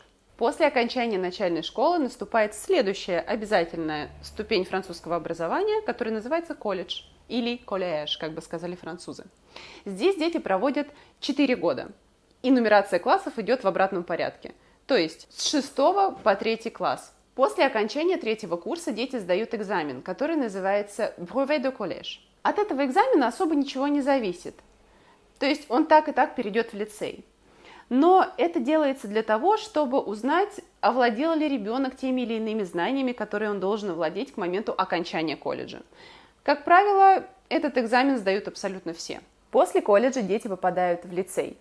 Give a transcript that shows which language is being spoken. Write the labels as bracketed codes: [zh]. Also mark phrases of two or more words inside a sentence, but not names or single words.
[ru] После окончания начальной школы наступает следующая обязательная ступень французского образования, которая называется колледж или коллеж, как бы сказали французы. Здесь дети проводят 4 года, и нумерация классов идет в обратном порядке, то есть с 6 по 3 класс. После окончания 3-го курса дети сдают экзамен, который называется [fr] brevet de collège. [ru] От этого экзамена особо ничего не зависит, то есть он так и так перейдет в лицей. Но это делается для того, чтобы узнать, овладел ли ребенок теми или иными знаниями, которые он должен овладеть к моменту окончания колледжа. Как правило, Этот экзамен сдают абсолютно все. После колледжа дети попадают в лицей.